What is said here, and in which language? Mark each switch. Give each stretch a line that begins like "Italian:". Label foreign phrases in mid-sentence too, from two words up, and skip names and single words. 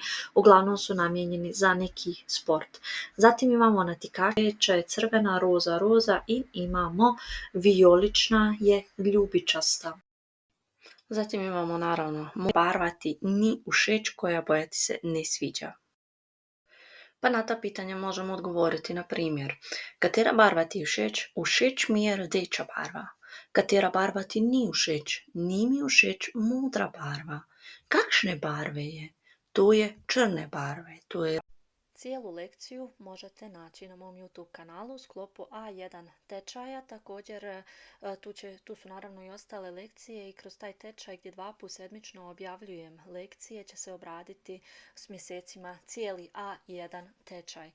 Croatian: Uglavnom su namijenjeni za neki sport. Zatim imamo natikača je crvena, roza i imamo violična je ljubičasta. Zatim imamo naravno
Slovenian: barvati ni všeč
Croatian: koja boja ti se ne sviđa. Pa na ta pitanja možemo odgovoriti na primjer.
Slovenian: Katera barva ti všeč? Všeč mi je rdeča barva. Katera barva ti ni všeč? Ni mi všeč modra barva. Kakšne barve je? To je črne barve. To je...
Croatian: Cijelu lekciju možete naći na mom YouTube kanalu u sklopu A1 tečaja. Također tu su naravno i ostale lekcije i kroz taj tečaj gdje 2 puta sedmično objavljujem lekcije će se obraditi s mjesecima cijeli A1 tečaj.